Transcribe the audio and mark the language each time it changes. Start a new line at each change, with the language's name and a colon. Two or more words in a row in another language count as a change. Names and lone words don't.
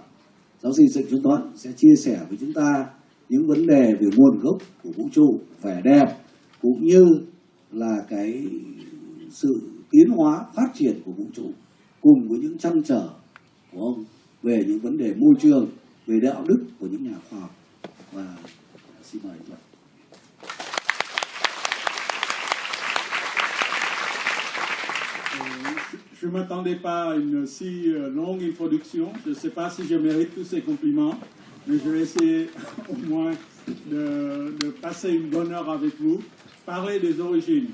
Vietnamese: Giáo sư Trịnh Xuân Thuận sẽ chia sẻ với chúng ta những vấn đề về nguồn gốc của vũ trụ, vẻ đẹp, cũng như là cái sự tiến hóa, phát triển của vũ trụ, cùng với những trăn trở của ông về những vấn đề môi trường, về đạo đức của những nhà khoa học. Và xin mời Thuận.
French: Je ne m'attendais pas à une si longue introduction. Je ne sais pas si je mérite tous ces compliments, mais je vais essayer au moins de passer une bonne heure avec vous, parler des origines.